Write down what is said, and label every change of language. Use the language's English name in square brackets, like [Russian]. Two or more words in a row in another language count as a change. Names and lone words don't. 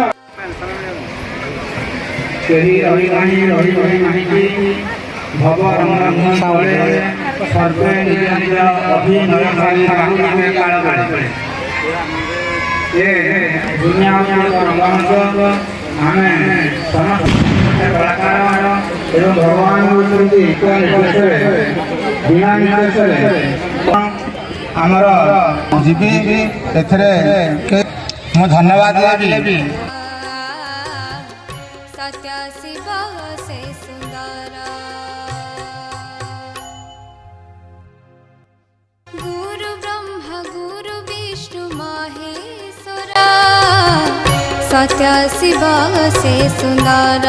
[Odia] ସେହି ରହିବାଣୀ ନାହିଁ ଭବ ରଙ୍ଗ ସାଉଳେ ସର୍ବେ ନିଜ ନିଜ ଅଭିନୟ ଠାକୁର କାଳ କାଳେ ଏ ଦୁନିଆ ରଙ୍ଗମଞ୍ଚ ଆମେ ସମସ୍ତ କଳାକାର ଏବଂ ଭଗବାନ ହେଉଛନ୍ତି ଏକ ନିର୍ଦ୍ଦେଶରେ ବିନା ନିର୍ଦ୍ଦେଶରେ ଆମର ଯିବି ଏଥିରେ ମୁଁ ଧନ୍ୟବାଦ ଦେବି। [Hindi] सत्य शिव से सुंदर गुरु ब्रह्मा गुरु विष्णु महेश्वर सत्य शिव से सुंदर